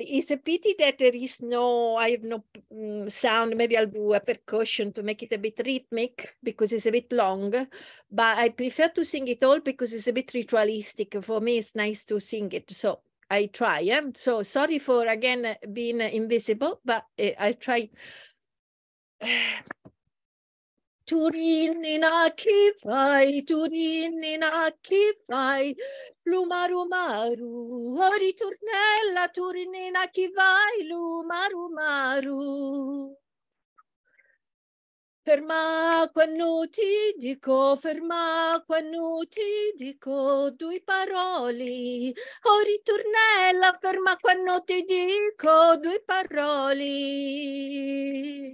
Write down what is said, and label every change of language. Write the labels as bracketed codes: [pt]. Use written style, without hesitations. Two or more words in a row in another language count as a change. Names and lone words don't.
[en] It's a pity that there is I have no sound. Maybe I'll do a percussion to make it a bit rhythmic because it's a bit long, but I prefer to sing it all because it's a bit ritualistic. For me, it's nice to sing it, so I try. So sorry for again being invisible, but I try. [it] Turinina chi fai, Turinina chi fai, lumaru maru, o ritornella, Turinina chi vai, lumaru maru. Ferma quando ti dico, ferma quando ti dico, due parole. Oh ritornella, ferma quando ti dico, due parole.